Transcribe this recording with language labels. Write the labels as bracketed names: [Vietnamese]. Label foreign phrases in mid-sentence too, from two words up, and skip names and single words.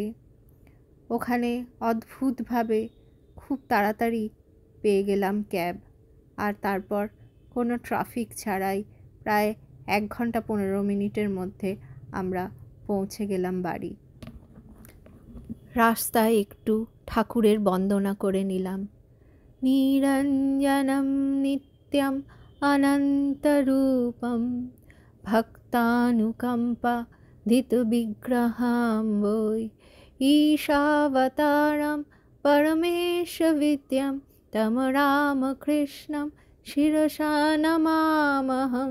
[Bangla] ওখানে অদ্ভুতভাবে খুব তাড়াতাড়ি পেয়ে গেলাম ক্যাব, আর তারপর কোনো ট্রাফিক ছাড়াই প্রায় 1 ঘন্টা 15 মিনিটের মধ্যে আমরা পৌঁছে গেলাম বাড়ি। রাস্তায় একটু ঠাকুরের বন্দনা করে নিলাম। [Sanskrit] निरञ्जनं नित्यम् अनन्तरूपं भक्तानुकम्पा धृत विग्रहं वै ईशावतारं परमेश मीड्यं तं रामकृष्णं शिरसा नमाम्यहम्।